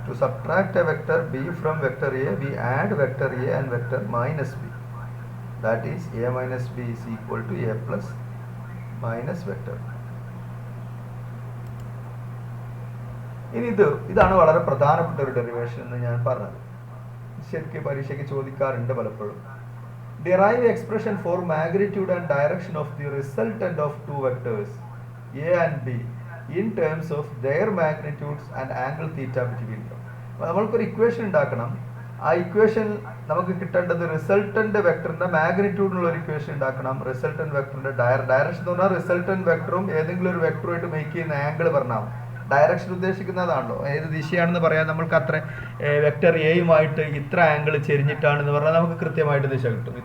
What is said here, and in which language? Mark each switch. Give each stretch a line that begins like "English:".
English: To subtract a vector B from vector A we add vector A and vector minus B. That is A minus B is equal to A plus minus vector.
Malayalam: ഇനി ഇതാണ് വളരെ പ്രധാനപ്പെട്ട ഒരു derivation എന്ന് ഞാൻ പറഞ്ഞത്. ശരിക്കും പരീക്ഷയ്ക്ക് ചോദിക്കാറുണ്ട് പലപ്പോഴും.
English: Derive expression for magnitude and direction of the resultant of two vectors A and B in terms of their magnitudes and angle theta between them.
Malayalam: നമ്മൾക്കൊരു ഇക്വേഷൻ ഉണ്ടാക്കണം. ആ ഇക്വേഷൻ നമുക്ക് കിട്ടേണ്ടത് റിസൾട്ടന്റ് വെക്ടറിന്റെ മാഗ്നിറ്റ്യൂഡിനുള്ള ഒരു ഇക്വേഷൻ ഉണ്ടാക്കണം. റിസൾട്ടന്റ് വെക്ടറിന്റെ ഡയറക്ഷൻ എന്ന് പറഞ്ഞാൽ റിസൾട്ടന്റ് വെക്ടറും ഏതെങ്കിലും ഒരു വെക്ടറുമായിട്ട് മേക്ക് ചെയ്യുന്ന ആംഗിൾ പറഞ്ഞാൽ ഡയറക്ഷൻ ഉദ്ദേശിക്കുന്നതാണല്ലോ, ഏത് ദിശയാണെന്ന് പറയാൻ നമ്മൾക്ക് അത്ര വെക്ടർ എയുമായിട്ട് ഇത്ര ആംഗിൾ ചെരിഞ്ഞിട്ടാണെന്ന് പറഞ്ഞാൽ നമുക്ക് കൃത്യമായിട്ട് ദിശ കിട്ടും.